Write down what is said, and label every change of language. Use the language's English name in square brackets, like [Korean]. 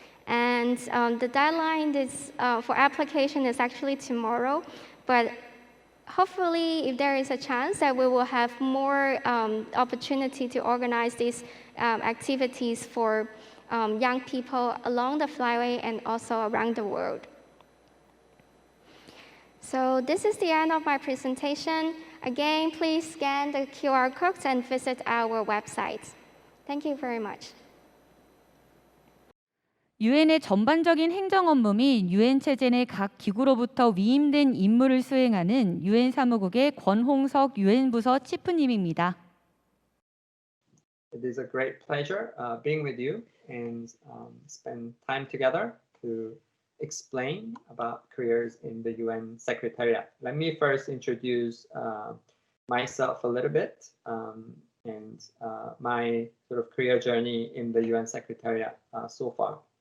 [English] And the deadline is, for application is actually tomorrow, but hopefully if there is a chance that we will have more opportunity to organize these activities for young people along the flyway and also around the world. So this is the end of my presentation. Again, please scan the QR codes and visit our website. Thank you very much. [Korean] 유엔의 전반적인 행정 업무 및 유엔 체제 내 각 기구로부터 위임된 임무를 수행하는 유엔사무국의 권홍석 유엔 부서 치프님입니다. [English] It is a great pleasure being with you and spend time together to explain about careers in the UN Secretariat. Let me first introduce myself a little bit and my sort of career journey in the UN Secretariat so far.